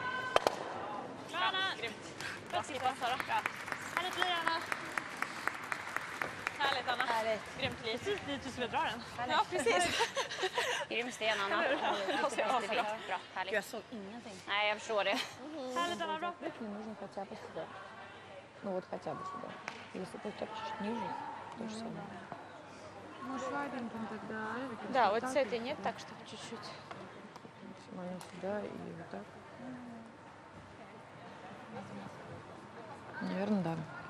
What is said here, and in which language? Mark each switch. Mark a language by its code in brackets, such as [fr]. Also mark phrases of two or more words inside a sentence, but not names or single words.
[sv] Anna! Bra skippat, Sara. Bra. Härligt lir, Anna. Härligt, Anna. Härligt. Grymt liv. Precis dit du skulle dra den. Ja, precis. Grym sten, Anna. Bra, härligt. Jag såg ingenting. Nej, jag förstår det. Härligt, Anna. Bra. [ru] Не нужно хотя бы сюда. Ну вот хотя бы сюда. Если ты чуть ниже, то же самое. Ну, слайдингом тогда. Да, вот с этой нет, так чтобы чуть-чуть. Максимально сюда и вот так. Наверное, да.